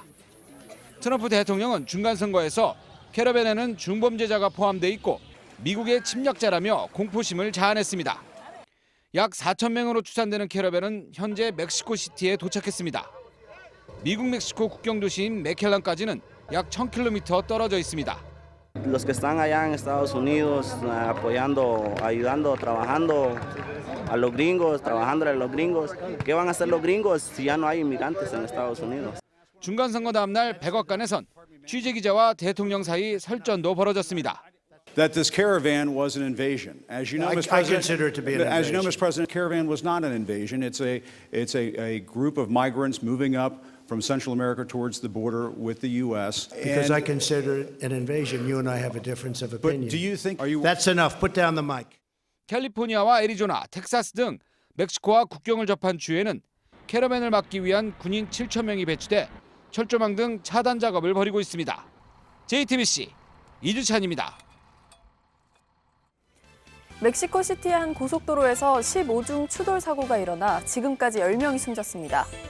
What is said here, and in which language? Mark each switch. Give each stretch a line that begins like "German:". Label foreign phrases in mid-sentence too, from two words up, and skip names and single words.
Korean: 트럼프 대통령은 중간선거에서 캐러밴에는 중범죄자가 포함돼 있고 미국의 침략자라며 공포심을 자아냈습니다. 약 4,000명으로 추산되는 캐러밴은 현재 멕시코시티에 도착했습니다. 미국-멕시코 국경 도시인 메켈란까지는 약 1,000km 떨어져 있습니다.
Spanish: Los que están allá en Estados Unidos apoyando, ayudando, trabajando a los gringos, trabajando a los gringos. ¿Qué van a hacer los gringos si ya no hay inmigrantes en Estados Unidos?
Korean: 중간선거 다음 날 백악관에선 취재기자와 대통령 사이 설전도 벌어졌습니다.
English: That this caravan was an invasion. As you know, Mr. I President, consider it to be an as you know, invasion. Mr. President, caravan was not an invasion. It's a group of migrants moving up from Central America towards the border with the U.S. Because I consider it an invasion, you and I have a difference of opinion. But do you think? Are you? That's enough. Put down the mic.
Korean: 캘리포니아와 애리조나, 텍사스 등 멕시코와 국경을 접한 주에는 캐러밴을 막기 위한 군인 7천 명이 배치돼 철조망 등 차단 작업을 벌이고 있습니다. JTBC 이주찬입니다. 멕시코시티의 한 고속도로에서 15중 추돌 사고가 일어나 지금까지 10명이 숨졌습니다.